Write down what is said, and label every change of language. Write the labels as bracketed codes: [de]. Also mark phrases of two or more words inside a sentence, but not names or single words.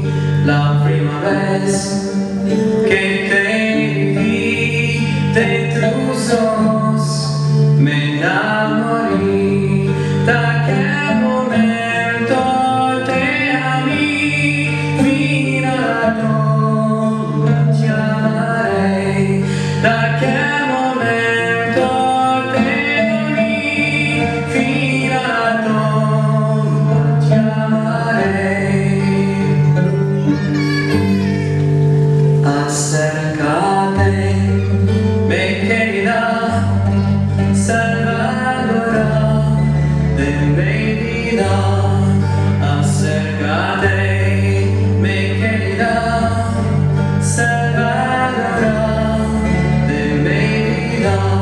[es] La prima vez que te vi de tus ojos me enamoré. [it] Da quel momento [es] te amé [it] fino alla tomba ti amarei. Da quel momento [es] te amé [it] fino alla tomba ti amarei. [es] Acércate, me querida salvadora de mi vida. Acércate, mi querida salvadora de mi vida.